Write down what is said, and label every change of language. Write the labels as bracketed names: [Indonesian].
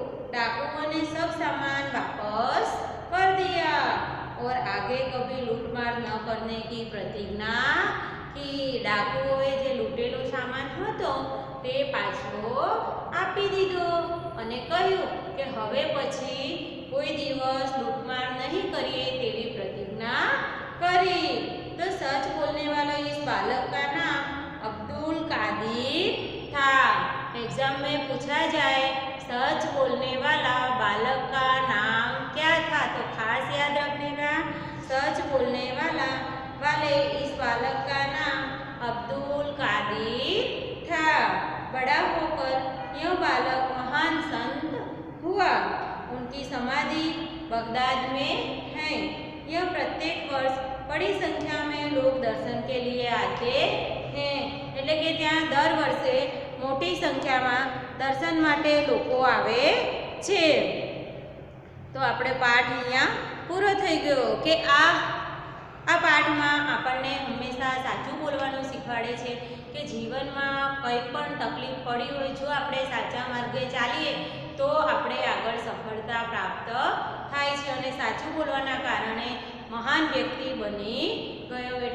[Hindi] डाकुओं ने सब सामान वापस कर दिया और आगे कभी लूटमार न करने की प्रतिज्ञा की। [Gujarati] डाकुओए जे लूटेलो सामान હતો તે પાછો આપી દીધો અને કહ્યું કે હવે પછી કોઈ દિવસ લૂંટમાર નહીં કરીએ તેવી પ્રતિજ્ઞા કરી। તો સચ [Hindi] बालक का नाम अब्दुल कादिर था। एग्जाम में पूछा जाए सच बोलने वाला बालक का नाम क्या था, तो खास याद रखने का, सच बोलने वाले इस बालक का नाम अब्दुल कादिर था। बड़ा होकर यह बालक महान संत हुआ। उनकी समाधि बगदाद में है। यह प्रत्येक वर्ष बड़ी संख्या में लोग दर्शन के लिए आते हैं। [Gujarati] એટલે કે ત્યાં દર વર્ષે મોટી સંખ્યામાં દર્શન માટે લોકો આવે છે। તો આપણે પાઠ અહીંયા પૂરો થઈ ગયો કે આ પાઠમાં આપણને હંમેશા સાચું બોલવાનું શીખવાડે છે કે જીવનમાં કંઈ પણ તકલીફ પડી હોય, જો આપણે સાચા માર્ગે ચાલીએ તો આપણે આગળ સફળતા પ્રાપ્ત થાય છે અને સાચું बोलवाना कारणे महान व्यक्ति बनी गयो।